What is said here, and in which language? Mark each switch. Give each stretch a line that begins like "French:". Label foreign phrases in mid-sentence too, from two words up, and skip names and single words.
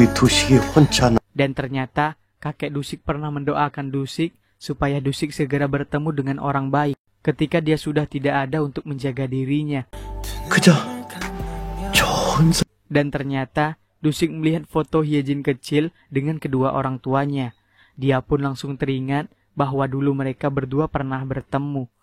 Korean: 두식이 혼자
Indonesian: Dan ternyata kakek Dusik pernah mendoakan Dusik supaya Dusik segera bertemu dengan orang baik ketika dia sudah tidak ada untuk menjaga dirinya.
Korean: 그저 좋은
Indonesian: Dan ternyata Dusik melihat foto Hyejin kecil dengan kedua orang tuanya. Dia pun langsung teringat bahwa dulu mereka berdua pernah bertemu.